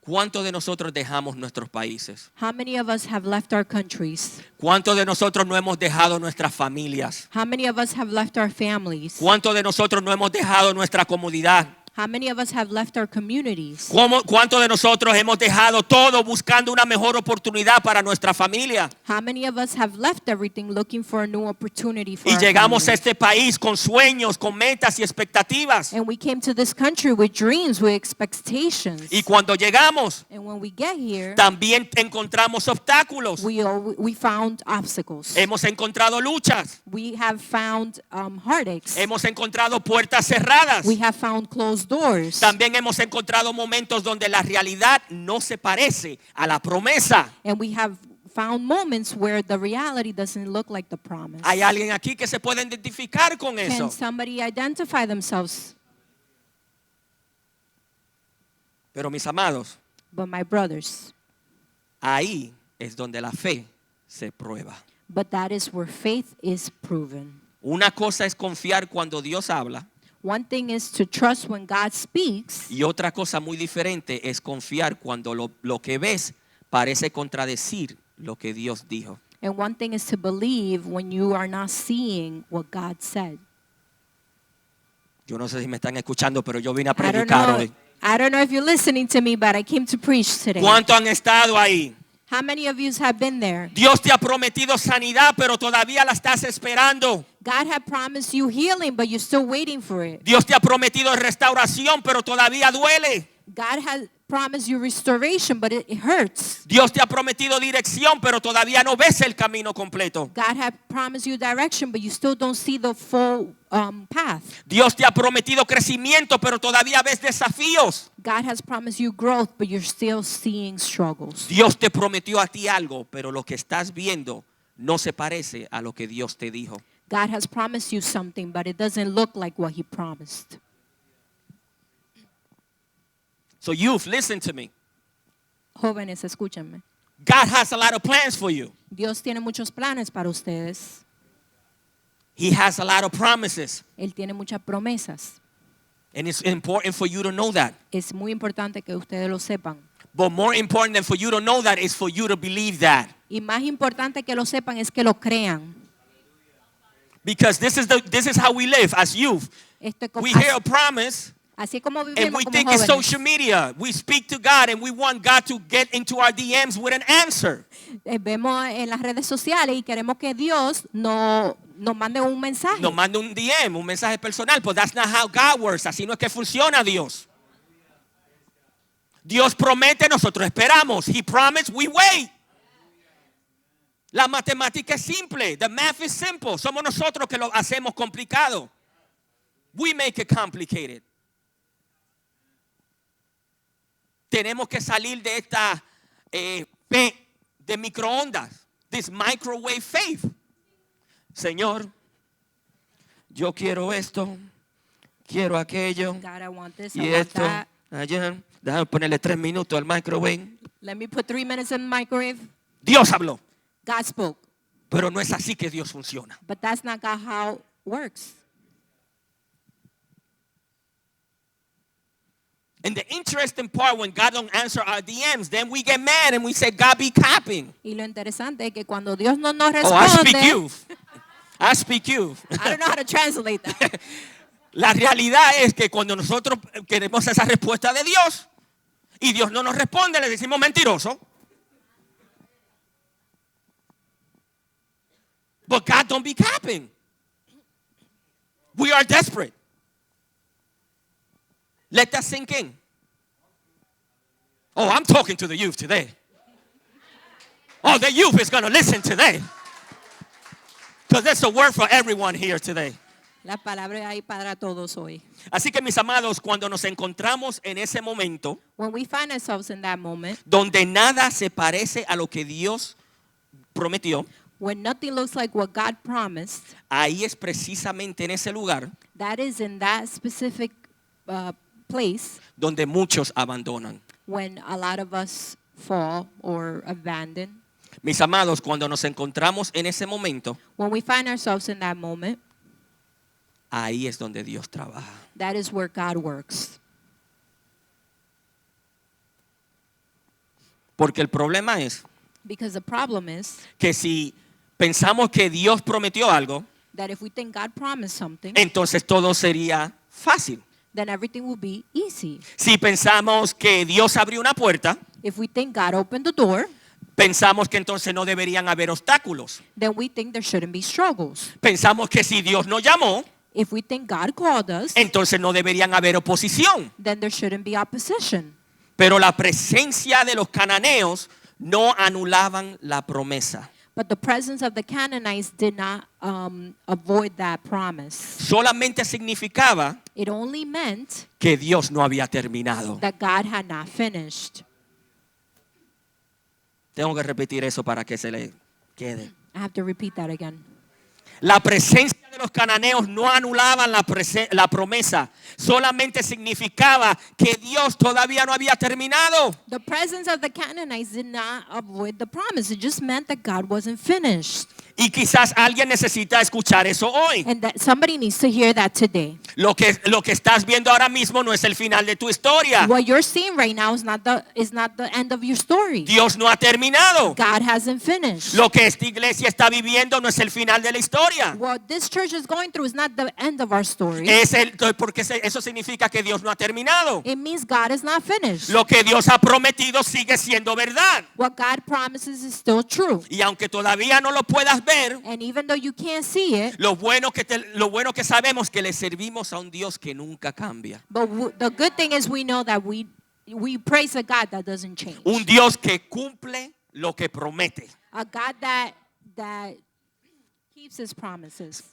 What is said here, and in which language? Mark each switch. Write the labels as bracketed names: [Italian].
[Spanish] ¿Cuántos de nosotros dejamos nuestros países? [English] How many of us have left our countries? [Spanish] ¿Cuántos de nosotros no hemos dejado nuestras familias? [English] How many of us have left our families? [Spanish] ¿Cuántos de nosotros no hemos dejado nuestra comunidad? [English] How many of us have left our communities? [Spanish] ¿Cuántos de nosotros hemos dejado todo buscando una mejor oportunidad para nuestra familia? [English] How many of us have left everything looking for a new opportunity for [Spanish] Y [English] our [Spanish] llegamos a [English] families? [Spanish] este país con sueños, con metas y expectativas. [English] And we came to this country with dreams, with expectations. [Spanish] Y cuando llegamos, [English] And when we get here, [Spanish] también encontramos obstáculos. [English] we found obstacles. [Spanish] Hemos encontrado luchas. [English] We have found heartaches. [Spanish] Hemos encontrado puertas cerradas. [English] We have found closed doors. [Spanish] También hemos encontrado momentos donde la realidad no se parece a la promesa. [English] And we have found moments where the reality doesn't look like the promise. [Spanish] ¿Hay alguien aquí que se puede identificar con eso? [English] Can somebody identify themselves? [Spanish] Pero mis amados, [English] But my brothers, [Spanish] ahí es donde la fe se prueba. [English] but that is where faith is proven. [Spanish] Una cosa es confiar cuando Dios habla [English] One thing is to trust when God speaks. [Spanish] Y otra cosa muy diferente es confiar cuando lo que ves parece contradecir lo que Dios dijo. [English] And one thing is to believe when you are not seeing what God said. [Spanish] Yo no sé si me están escuchando, pero yo vine a [English] I don't [Spanish] predicar hoy. [English] know if you're listening to me, but I came to preach today. [Spanish] ¿Cuántos han estado ahí? [English] How many of you have been there? [Spanish] Dios te ha prometido sanidad, pero todavía la estás esperando. [English] God had promised you healing, but you're still waiting for it. [Spanish] Dios te ha prometido restauración, pero todavía duele. [English] God has promised you restoration, but it hurts. [Spanish] Dios te ha prometido dirección, pero todavía no ves el camino completo. [English] God had promised you direction, but you still don't see the full path. [Spanish] Dios te ha prometido crecimiento, pero todavía ves desafíos. [English] God has promised you growth, but you're still seeing struggles. [Spanish] Dios te prometió a ti algo, pero lo que estás viendo no se parece a lo que Dios te dijo. [English] God has promised you something, but it doesn't look like what He promised. So youth, listen to me. [Spanish] Jóvenes, escúchenme. [English] God has a lot of plans for you. [Spanish] Dios tiene muchos planes para ustedes. [English] He has a lot of promises. [Spanish] Él tiene muchas promesas. [English] And it's important for you to know that. [Spanish] Es muy importante que ustedes lo sepan. [English] But more important than for you to know that is for you to believe that. [Spanish] Y más importante que lo sepan es que lo crean. [English] Because this is how we live as youth. [Spanish] Esto es como, [English] We hear a promise [Spanish] así como [English] and [Spanish] vivimos [English] we [Spanish] como [English] think it's [Spanish] jóvenes. [English] social media. We speak to God and we want God to get into our DMs with an answer. [Spanish] Vemos en las redes sociales y queremos que Dios nos mande un mensaje. Nos manda un DM, un mensaje personal, [English] but that's not how God works. [Spanish] Así no es que funciona Dios. Dios promete, nosotros esperamos. [English] He promised, we wait. [Spanish] La matemática es simple. [English] The math is simple. [Spanish] Somos nosotros que lo hacemos complicado. [English] We make it complicated. [Spanish] Tenemos que salir de esta fe de microondas. [English] This microwave faith. [Spanish] Señor, yo quiero esto, quiero aquello, [English] God, I want this, [Spanish] y [English] I want [Spanish] esto, [English] that. [Spanish] allá. Déjame ponerle 3 minutos al microwave. [English] Let me put 3 minutes in the microwave. [Spanish] Dios habló, [English] God spoke. [Spanish] pero no es así que Dios funciona. [English] But that's not God how it works. And the interesting part, when God don't answer our DMs, then we get mad and we say, God be capping. [Spanish] Y lo interesante es que cuando Dios no nos [English] Oh, I speak [Spanish] responde, [English] youth. I speak youth. I don't know how to translate that. [Spanish] La realidad es que cuando nosotros queremos esa respuesta de Dios y Dios no nos responde, le decimos mentiroso. [English] But God don't be capping. We are desperate. Let that sink in. Oh, I'm talking to the youth today. Oh, the youth is going to listen today. Because there's a word for everyone here today. [Spanish] La palabra hay para todos hoy. Así que mis amados, cuando nos encontramos en ese momento [English] When we find ourselves in that moment, [Spanish] donde nada se parece a lo que Dios prometió, [English] when nothing looks like what God promised, [Spanish] ahí es precisamente en ese lugar [English] that is in that specific place [Spanish] donde muchos abandonan. [English] when a lot of us fall or abandon. [Spanish] Mis amados, cuando nos encontramos en ese momento, [English] When we find ourselves in that moment, [Spanish] ahí es donde Dios trabaja. [English] that is where God works. [Spanish] Porque el problema es [English] Because the problem is [Spanish] que si pensamos que Dios prometió algo, [English] that if we think God promised something, [Spanish] entonces todo sería fácil. [English] then everything will be easy. [Spanish] Si pensamos que Dios abrió una puerta, [English] If we think God opened the door, [Spanish] pensamos que entonces no deberían haber obstáculos. [English] then we think there shouldn't be struggles. [Spanish] Pensamos que si Dios nos llamó, [English] If we think God called us, [Spanish] entonces no deberían haber oposición. [English] then there shouldn't be opposition. [Spanish] Pero la presencia de los cananeos no anulaban la promesa. [English] But the presence of the Canaanites did not avoid that promise. [Spanish] Solamente significaba [English] It only meant [Spanish] que Dios no había terminado. [English] that God had not finished. [Spanish] Tengo que repetir eso para que se le quede. [English] I have to repeat that again. [Spanish] La presencia de de los cananeos no anulaban la promesa, solamente significaba que Dios todavía no había terminado. [English] The presence of the Canaanites did not avoid the promise. It just meant that God wasn't finished. [Spanish] Y quizás alguien necesita escuchar eso hoy. [English] And that somebody needs to hear that today. [Spanish] Lo que estás viendo ahora mismo no es el final de tu historia. [English] What you're seeing right now is not the end of your story. [Spanish] Dios no ha terminado. [English] God hasn't finished. [Spanish] Lo que esta iglesia está viviendo no es el final de la historia. [English] What this church is going through is not the end of our story. [Spanish] Porque eso significa que Dios no ha terminado. [English] It means God is not finished. [Spanish] Lo que Dios ha prometido sigue siendo verdad. [English] What God promises is still true. [Spanish] Y aunque todavía no lo puedas ver, [English] And even though you can't see it, [Spanish] lo bueno que sabemos que le servimos a un Dios que nunca cambia. [English] but the good thing is we know that we praise a God that doesn't change. [Spanish] Un Dios que cumple lo que promete. [English] A God that keeps his promises.